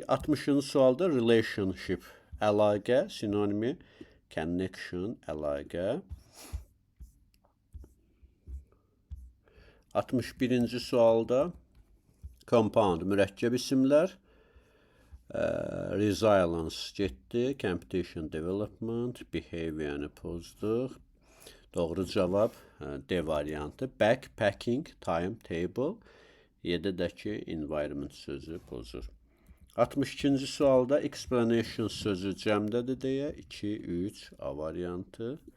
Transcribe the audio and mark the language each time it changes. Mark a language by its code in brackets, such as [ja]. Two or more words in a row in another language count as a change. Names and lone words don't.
[az] 60-cı sualda relationship, əlaqə, sinonimi, connection, əlaqə. 61-ci sualda compound, mürəkkəb isimlər. Resilience getdi, [en] competition development, [az] behavior-ını pozduq. Doğru cavab D variantı. [en] Backpacking, timetable, [az] 7-dəki environment sözü pozur. 62-ci sualda explanation sözü cəmdədir deyə 2, 3, A variantı.